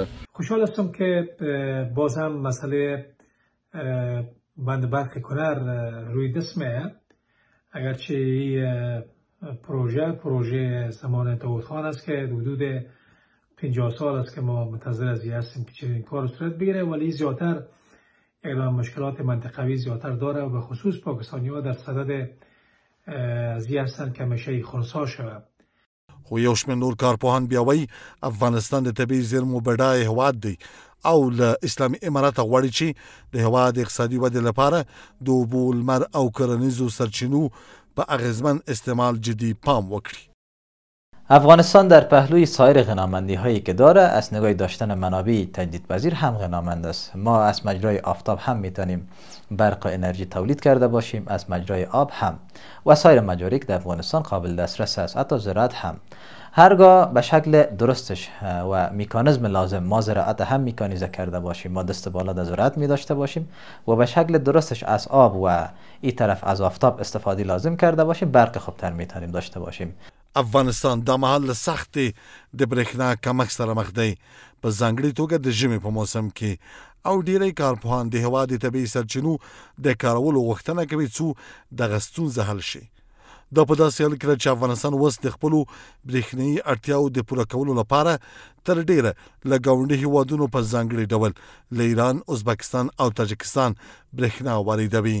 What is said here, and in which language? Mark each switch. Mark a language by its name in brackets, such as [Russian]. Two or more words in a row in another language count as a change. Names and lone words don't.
[Persian] خوشحال هستم که باز هم مسئله بند برق کنر روی دست میاد، اگرچه این پروژه زمان داود خان است که حدود 50 سال است که ما منتظر از این هستیم که چنین کار صورت بگیره، ولی زیادتر اقدام مشکلات منطقوی زیادتر داره و به خصوص پاکستانی‌ها در صدد از این هستند که همیشه خنثی شود. [Pashto] خو یو شمېر نور کارپوهان بیا وایي افغانستان د طبیعي زیرمو بډایه هېواد دی او له اسلامي امارته غواړي چې د هېواد اقتصادي ودې لپاره د اوبو، لمر او کرنیزو سرچینو په اغیزمن استعمال جدی پام وکړي. [Persian] افغانستان در پهلوی سایر غنامندی هایی که داره از نگاه داشتن منابع تجدیدپذیر هم غنامند است. ما از مجرای آفتاب هم میتونیم برق و انرژی تولید کرده باشیم، از مجرای آب هم و سایر مجاری که در افغانستان قابل دسترس است، حتی زراعت هم. هرگاه به شکل درستش و میکانیزم لازم ما زراعت هم میکانیزه کرده باشیم، ما دست بالا در زراعت می داشته باشیم و به شکل درستش از آب و این طرف از آفتاب استفاده لازم کرده باشیم، برق خوبتر میتونیم داشته باشیم. [Pashto] افغانستان د مهال سخت د برېښنا کمښت سره مخ دی، په ځانګړې توګه د ژمي په موسم کې او ډیری کارپوهان د هېواد د طبیعي سرچینو د کارولو غوښتنه کوي څو دغه ستونزه حل شي. دا په داسې حال کې چې افغانستان اوس د خپلو برېښنایي اړتیاوو د پوره کولو لپاره تر ډیره له ګاونډي هېوادونو په ځانګړي ډول له ایران، ازبکستان او تاجکستان برېښنا واردوي.